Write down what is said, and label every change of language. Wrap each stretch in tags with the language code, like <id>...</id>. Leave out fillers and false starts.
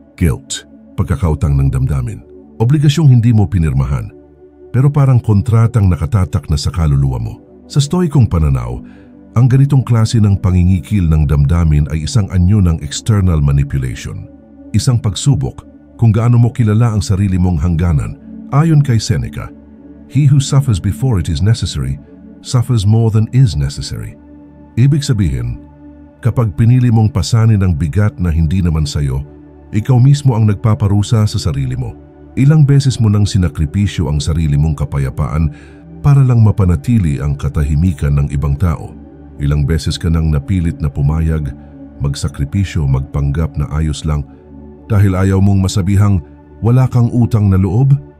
<tl>Guilt, pagkakautang ng damdamin. Obligasyong hindi mo pinirmahan pero parang kontratang nakatatak na sa kaluluwa mo. Sa stoikong pananaw, ang ganitong klase ng pangingikil ng damdamin ay isang anyo ng</tl> <en>external manipulation.</en> <tl>Isang pagsubok kung gaano mo kilala ang sarili mong hangganan. Ayon kay Seneca,</tl> <en>he who suffers before it is necessary, suffers more than is necessary.</en> <tl>Ibig sabihin, kapag pinili mong pasanin ang bigat na hindi naman sayo, ikaw mismo ang nagpaparusa sa sarili mo. Ilang beses mo nang sinakripisyo ang sarili mong kapayapaan para lang mapanatili ang katahimikan ng ibang tao. Ilang beses ka nang napilit na pumayag, magsakripisyo, magpanggap na ayos lang dahil ayaw mong masabihang wala kang utang na loob.</tl>